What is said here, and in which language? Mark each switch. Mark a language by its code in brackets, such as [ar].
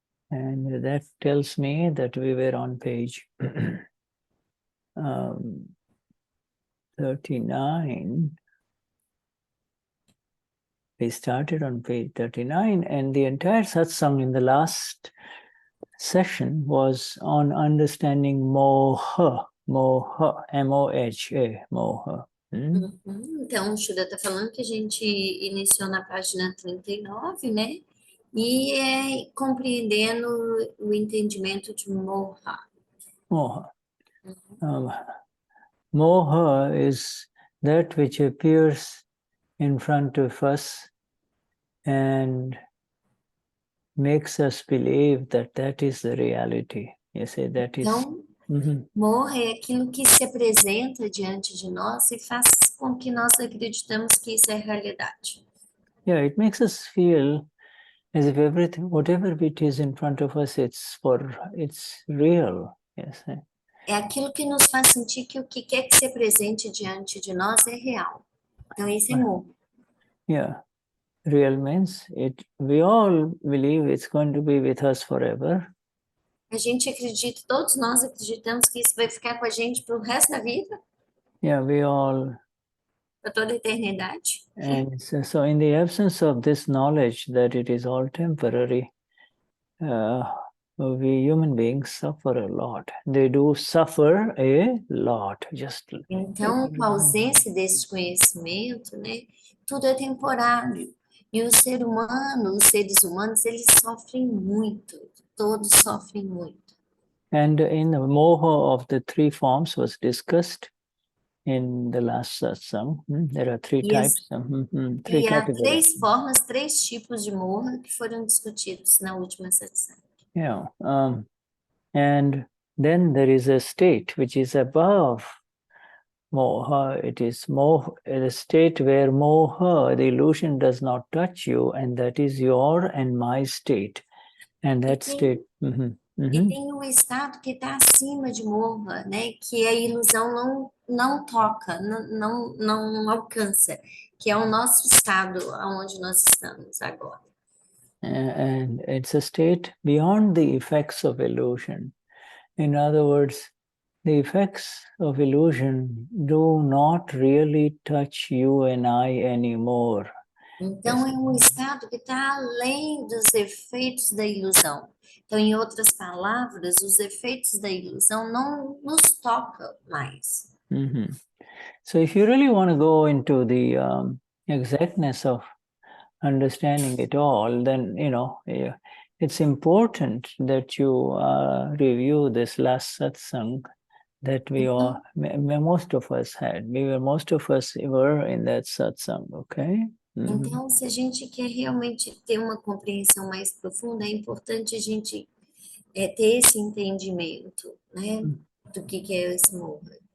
[en] And that tells me that we were on page 39. We started on page 39, and the entire satsang in the last session was on understanding moha, M-O-H-A, moha. [pt] Então, o Shuddha está falando que a gente iniciou na página 39, né? E é compreendendo o entendimento de moha. Moha. [en] Moha is that which appears in front of us and makes us believe that that is the reality. You say that is... [pt] Então, moha é aquilo que se apresenta diante de nós e faz com que nós acreditamos que isso é realidade. [en] Yeah, it makes us feel as if everything, whatever it is in front of us, it's real. Yes. [pt] É aquilo que nos faz sentir que o que quer que se apresente diante de nós é real. Então, esse é moha. [en] Yeah. Real means we all believe it's going to be with us forever. [pt] A gente acredita, todos nós acreditamos que isso vai ficar com a gente para o resto da vida. [en] Yeah, we all. [pt] Para toda a eternidade. [en] And so in the absence of this knowledge that it is all temporary, we human beings suffer a lot. They do suffer a lot. [pt] Então, com a ausência desse conhecimento, né, tudo é temporário. E o ser humano, os seres humanos, eles sofrem muito. Todos sofrem muito. [en] And in the moha of the three forms was discussed in the last satsang. There are three types. Three categories. [pt] Há três formas, três tipos de moha que foram discutidos na última satsang. [en] Yeah. And then there is a state which is above moha. It is a state where moha, the illusion, does not touch you, and that is your and my state. And that state... [pt] E tem o estado que está acima de moha, né? Que a ilusão não toca, não alcança, que é o nosso estado onde nós estamos agora. [en] And it's a state beyond the effects of illusion. In other words, the effects of illusion do not really touch you and I anymore. [pt] Então, é um estado que está além dos efeitos da ilusão. Então, em outras palavras, os efeitos da ilusão não nos tocam mais. Mm-hmm. [en] So if you really want to go into the exactness of understanding it all, then, it's important that you review this last satsang that we all, most of us had. Most of us were in that satsang, okay? Mm-hmm. [pt] Então, se a gente quer realmente ter uma compreensão mais profunda, é importante a gente ter esse entendimento, né, do que é esse Moha.